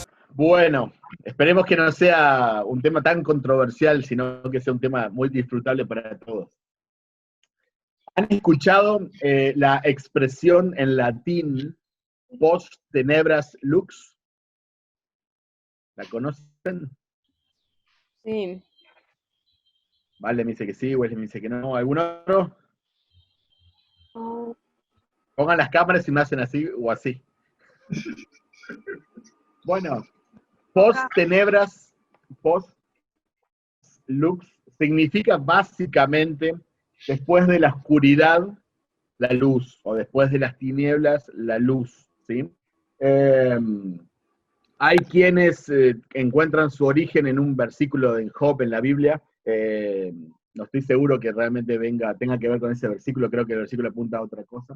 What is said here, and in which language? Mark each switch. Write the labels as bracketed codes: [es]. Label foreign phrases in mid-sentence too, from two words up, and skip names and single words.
[es] Bueno, esperemos que no sea un tema tan controversial, sino que sea un tema muy disfrutable para todos. ¿Han escuchado la expresión en latín [la] post tenebras lux? [es] ¿La conocen? Sí. Vale, me dice que sí, Wesley me dice que no. ¿Algún otro? Pongan las cámaras y me hacen así o así. Bueno, [la] post tenebras, post lux, [es] significa básicamente después de la oscuridad, la luz, o después de las tinieblas, la luz, ¿sí? Eh, Hay quienes encuentran su origen en un versículo de Job en la Biblia. No estoy seguro que realmente tenga que ver con ese versículo, creo que el versículo apunta a otra cosa.